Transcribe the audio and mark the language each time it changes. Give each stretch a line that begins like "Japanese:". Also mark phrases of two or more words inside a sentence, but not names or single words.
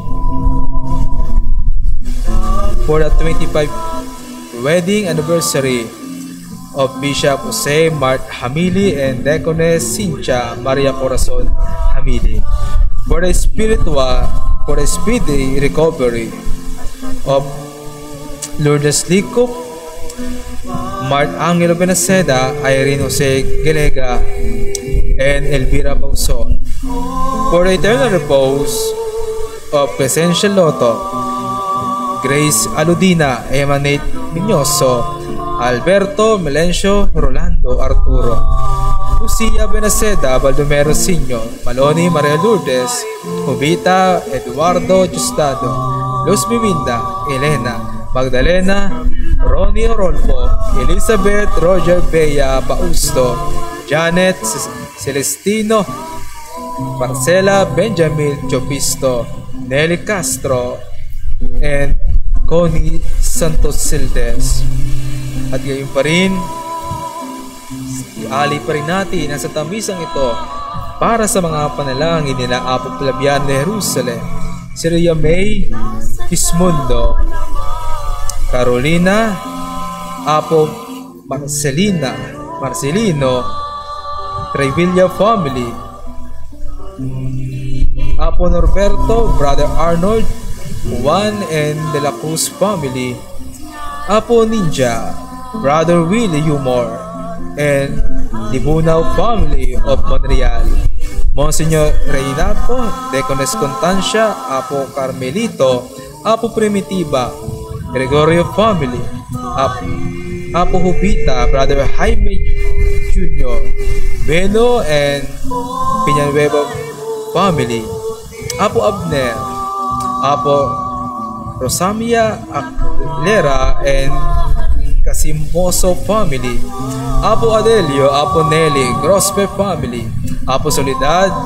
English: for the 25th wedding anniversary of Bishop Jose Mart Hamili and Deaconess Cynthia Maria Corazon Hamili, for the speedy recovery of Lourdes Licop, Mart Angelo Benaceda, Irene Jose Gelega, and Elvira Bauson, for the eternal repose of Crescencia Loto, Grace Aludina, Emanate Miñoso, Alberto Melencio Rolando Arturo, Lucia Benaceda, Baldomero Sr., Maloni Maria Lourdes, Jovita Eduardo Justado, Luz Biminda, Elena, Magdalena, Ronnie Rolfo, Elizabeth Roger Bea Pausto, Janet Celestino, Marcela Benjamin Chopisto, Nelly Castro, and Connie Santos Sildes.
Filipino: At gayon pa rin, iali pa rin natin ang sa tamisang ito para sa mga panalangin nila Apo Flaviano de Jerusalem, si Rhea May Kismundo, Carolina, Apo Marcelino, Trevilla family, Apo Norberto, Brother Arnold, Juan and De La Cruz family, Apo Ninja, Brother Willie Humor, and Libunaw family of Monreal, Monsignor Reynato, Deaconess Constancia, Apo Carmelito, Apo Primitiva, Gregorio family, Apo Hubita, Brother Jaime Jr., Beno and Piñanueva family, Apo Abner, Apo Rosamia Aguilera and Casimoso family, Apo Adelio, Apo Nelly Grospe family, Apo Soledad